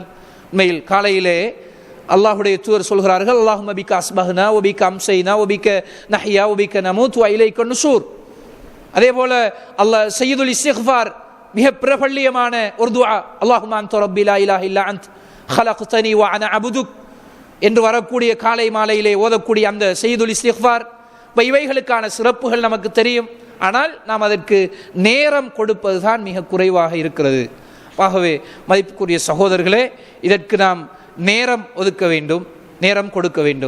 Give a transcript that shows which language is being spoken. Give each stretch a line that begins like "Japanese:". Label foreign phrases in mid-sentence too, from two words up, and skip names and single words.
Tamil: உண்மையில் காலையிலே அல்லாஹ்வுடைய தூதர் சொல்கிறார்கள்,
Arabic: اللهم بك أصبحنا وبك أمسينا وبك نحيا وبك نموت وإليك النشور.
Tamil: அதே போல அல்லாஹ்
Arabic: سيد الاستغفار,
Tamil: மிக பிரபல்யமான ஒரு துஆ,
Arabic: اللهم أنت ربي لا إله إلا أنت خلقتني وانا عبدك
Tamil: என்று வரக்கூடிய காலை மாலையிலே ஓதக்கூடிய அந்த
Arabic: سيد الاستغفار,
Tamil: இவைகளுக்கான சிறப்புகள் நமக்கு தெரியும். ஆனால் நாம் அதற்கு நேரம் கொடுப்பது தான் மிக குறைவாக இருக்கிறது. ஆகவே மதிப்புக்குரிய சகோதரர்களே, இதற்கு நாம் நேரம் ஒதுக்க வேண்டும், நேரம் கொடுக்க வேண்டும்.